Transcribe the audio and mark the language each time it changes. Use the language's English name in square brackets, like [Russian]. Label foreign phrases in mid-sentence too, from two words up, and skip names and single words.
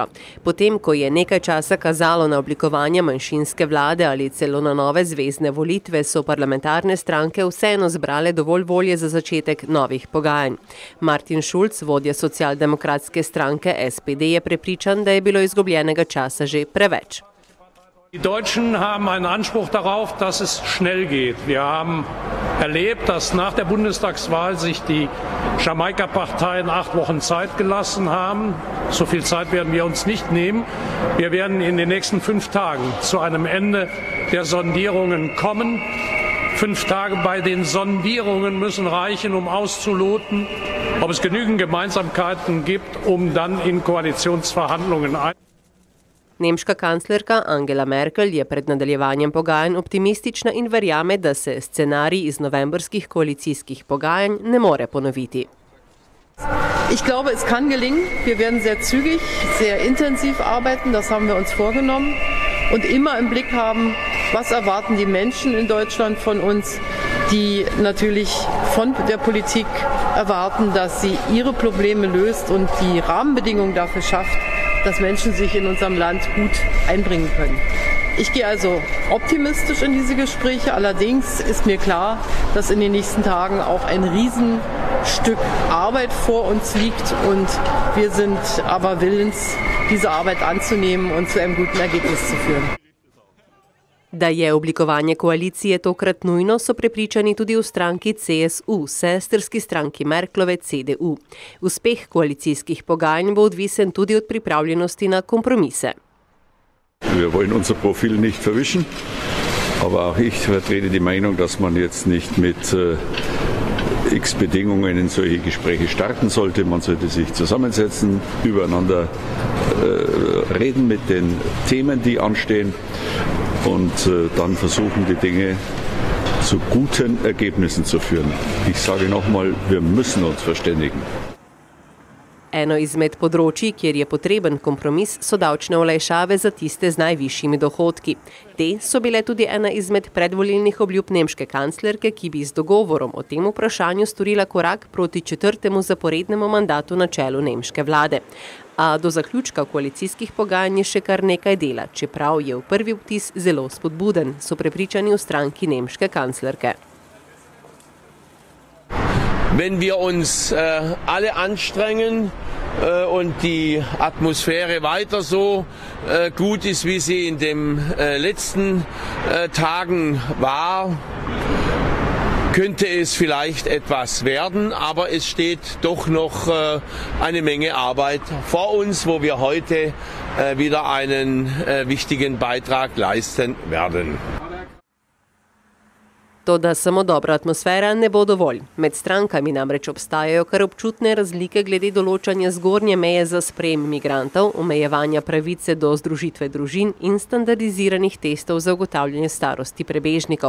[Slovenian] Potem, ko je nekaj časa kazalo na oblikovanje manjšinske vlade ali celo na nove zvezne volitve, so parlamentarne stranke vseeno zbrale dovolj volje za začetek novih pogajanj. Martin Schulz, vodja socialdemokratske stranke SPD, je prepričan, da je bilo izgubljenega časa že preveč. [German] Die Deutschen haben einen Anspruch darauf, dass es schnell geht. Wir haben erlebt, dass nach der Bundestagswahl sich die Jamaika-Parteien 8 Wochen Zeit gelassen haben. So viel Zeit werden wir uns nicht nehmen. Wir werden in den nächsten 5 Tagen zu einem Ende der Sondierungen kommen. 5 Tage bei den Sondierungen müssen reichen, um auszuloten, ob es genügend Gemeinsamkeiten gibt, um dann in Koalitionsverhandlungen einzutreten. [Slovenian] Nemška kanclerka Angela Merkel je pred nadaljevanjem pogajanj optimistična in verjame, da se scenarij iz novembrskih koalicijskih pogajanj ne more ponoviti. [German] Ich glaube, es kann gelingen. Wir werden sehr zügig, sehr intensiv arbeiten, das haben wir uns vorgenommen. Und immer im Blick haben, was erwarten die Menschen in Deutschland von uns, die natürlich von der Politik erwarten, dass sie ihre Probleme löst und die Rahmenbedingungen dafür schafft, dass Menschen sich in unserem Land gut einbringen können. Ich gehe also optimistisch in diese Gespräche, allerdings ist mir klar, dass in den nächsten Tagen auch ein Riesenstück Arbeit vor uns liegt und wir sind aber willens, diese Arbeit anzunehmen und zu einem guten Ergebnis zu führen. [Slovenian] Da je oblikovanje koalicije tokrat nujno, so prepričani tudi v stranki CSU, sestrski stranki Merklove CDU. Uspeh koalicijskih pogajanj bo odvisen tudi od pripravljenosti na kompromise. [German] Wir wollen unser Profil nicht verwischen, aber auch ich vertrete die Meinung, dass man jetzt nicht mit x Bedingungen in solche Gespräche starten sollte. Man sollte sich zusammensetzen, übereinander reden mit den Themen, die anstehen. Und dann versuchen, die Dinge zu guten Ergebnissen zu führen. Ich sage nochmal, wir müssen uns verständigen. [Slovenian] Eno izmed področij, kjer je potreben kompromis, so davčne olajšave za tiste z najvišjimi dohodki. Te so bile tudi ena izmed predvolilnih obljub nemške kanclerke, ki bi z dogovorom o tem vprašanju storila korak proti 4. zaporednemu mandatu na čelu nemške vlade. A do zaključka koalicijskih pogajanj je še kar nekaj dela, čeprav je v prvi vtis zelo spodbuden, so prepričani v stranki nemške kanclerke. [German] Wenn wir uns alle anstrengen und die Atmosphäre weiter so gut ist, wie sie in den letzten Tagen war, könnte es vielleicht etwas werden, aber es steht doch noch eine Menge Arbeit vor uns, wo wir heute wieder einen wichtigen Beitrag leisten werden. [Slovenian] Toda samo dobra atmosfera ne bo dovolj. Med strankami namreč obstajajo kar občutne razlike glede določanja zgornje meje za sprejem migrantov, omejevanja pravice do združitve družin in standardiziranih testov za ugotavljanje starosti prebežnikov.